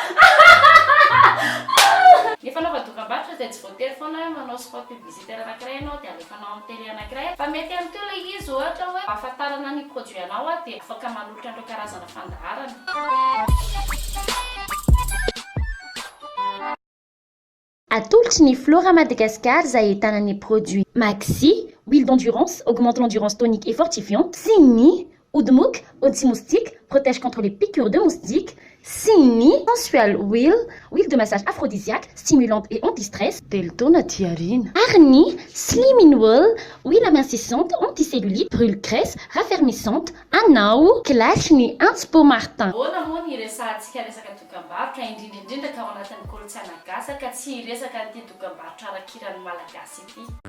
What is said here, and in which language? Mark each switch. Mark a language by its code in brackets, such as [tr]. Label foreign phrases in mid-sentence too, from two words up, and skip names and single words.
[mg] Efa nao dokam-barotra zay tsy voatery foana hoe manao [fr] spot publicitaire [mg] anankiray ianao dia alefanao amin'ny télé anankiray fa mety amin'ny teo ilay izy ohatra hoe ahafantarana ny produit anao dia afaka manolotra an'ireo karazana fandaharana. Atolotry ny Flora Madagascar izay ahitana ny produit Maxi, [fr] huile d'endurance, augmente l'endurance tonique et fortifiante, Sini, Oudmouk, anti-moustique, protège contre les piqûres de moustiques, Sini, sensual huile, huile de massage aphrodisiaque, stimulante et anti-stress, Deltona Tiarine, Arni, [en] slimming oil, [fr] huile amincissante, anticellulite, brûle graisse, raffermissante, Anao, Clashni, Antipo Martin. [mg] Ahoana moa ny resahantsika resaka dokam-barotra indrindra ka ao anatin'ny kolontsaina gasy ka tsy resaka an'ity dokam-barotra arakiran'ny malagasy ity.